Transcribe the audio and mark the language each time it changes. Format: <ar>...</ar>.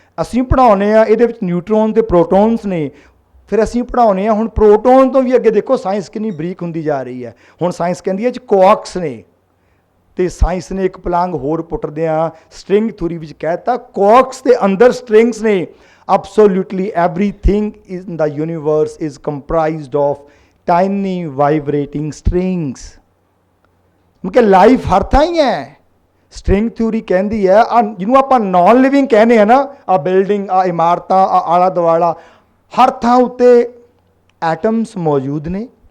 <pa>ਅਸੀਂ ਪੜ੍ਹਾਉਂਦੇ ਹਾਂ ਇਹਦੇ ਵਿੱਚ ਨਿਊਟਰੋਨ ਤੇ ਪ੍ਰੋਟੋਨਸ ਨੇ। ਫਿਰ ਅਸੀਂ ਪੜ੍ਹਾਉਂਦੇ ਹਾਂ ਹੁਣ ਪ੍ਰੋਟੋਨ ਤੋਂ ਵੀ ਅੱਗੇ। ਦੇਖੋ ਸਾਇੰਸ ਕਿੰਨੀ ਬਰੀਕ ਹੁੰਦੀ ਜਾ ਰਹੀ ਹੈ। ਹੁਣ ਸਾਇੰਸ ਕਹਿੰਦੀ ਹੈ ਇਹ 'ਚ ਕੁਆਰਕਸ ਨੇ, ਤੇ ਸਾਇੰਸ ਨੇ ਇੱਕ ਪਲਾਂਗ ਹੋਰ ਪੁੱਟਦਿਆਂ ਸਟ੍ਰਿੰਗ ਥਿਊਰੀ ਵਿੱਚ ਕਹਿ ਦਿੱਤਾ ਕੁਆਰਕਸ ਦੇ ਅੰਦਰ ਸਟ੍ਰਿੰਗਸ ਨੇ।</pa> <en>Absolutely everything in the universe is comprised of tiny vibrating strings।</en> <pa>ਮਤਲਬ ਲਾਈਫ ਹਰ ਥਾਂ ਹੀ ਹੈ। ਸਟ੍ਰਿੰਗ ਥਿਊਰੀ ਕਹਿੰਦੀ ਹੈ ਜਿਹਨੂੰ ਆਪਾਂ ਨਾਨ ਲਿਵਿੰਗ ਕਹਿੰਦੇ ਆ ਨਾ, ਆ ਬਿਲਡਿੰਗ, ਆ ਇਮਾਰਤਾਂ, ਆ ਆਲਾ ਦੁਆਲਾ, ਹਰ ਥਾਂ ਉੱਤੇ ਐਟਮਸ ਮੌਜੂਦ ਨੇ।</pa>